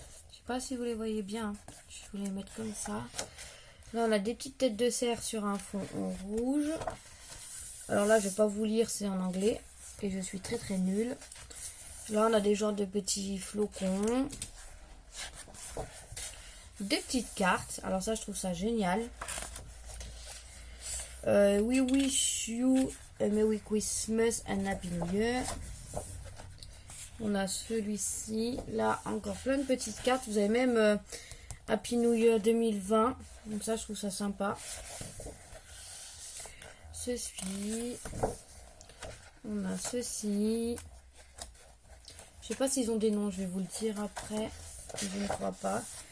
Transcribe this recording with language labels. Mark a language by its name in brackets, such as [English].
[French] Je sais pas si vous les voyez bien. Je vais les mettre comme ça. Là, on a des petites têtes de cerf sur un fond en rouge. Alors là, je vais pas vous lire, c'est en anglais. Et je suis très très nulle. Là, on a des genres de petits flocons. Des petites cartes. Alors ça, je trouve ça génial. [English] We wish you a Merry Christmas and Happy New Year. [French] On a celui-ci. Là, encore plein de petites cartes. Vous avez même [English] Happy New Year [French] 2020. Donc ça, je trouve ça sympa. Ceci. On a ceci. Je sais pas s'ils ont des noms. Je vais vous le dire après. Je ne crois pas.